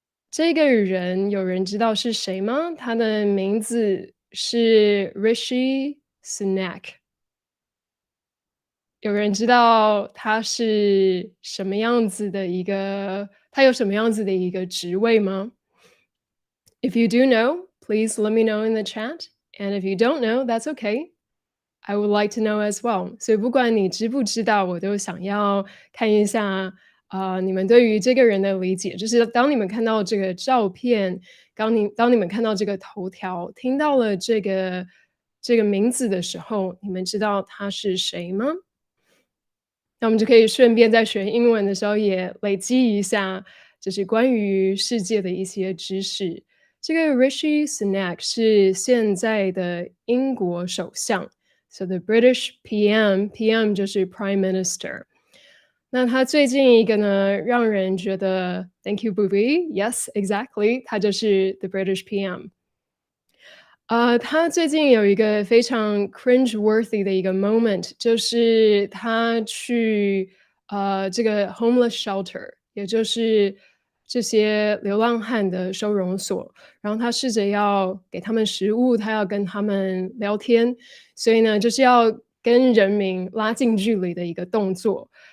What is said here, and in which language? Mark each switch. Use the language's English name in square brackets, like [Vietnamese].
[Chinese] 这个人有人知道是谁吗？他的名字是 Rishi Sunak。有人知道他是什么样子的一个他有什么样子的一个职位吗？ [English] If you do know, please let me know in the chat. And if you don't know, that's okay. I would like to know as well. [Chinese] 所以不管你知不知道，我都想要看一下，你们对于这个人的理解。就是当你们看到这个照片，当你们看到这个头条，听到了这个名字的时候，你们知道他是谁吗？那我们就可以顺便在学英文的时候也累积一下，就是关于世界的一些知识。这个 Rishi Sunak 是现在的英国首相， [English] so the British PM [Chinese] 就是 Prime Minister。那他最近一个呢，让人觉得 [English] Thank you, Booby. Yes, exactly. [Chinese] 他就是 [English] the British PM。 [Chinese] 他最近有一个非常 cringe-worthy 的一个 moment，就是他去这个 homeless shelter，也就是这些流浪汉的收容所，然后他试着要给他们食物，他要跟他们聊天，所以呢，就是要跟人民拉近距离的一个动作。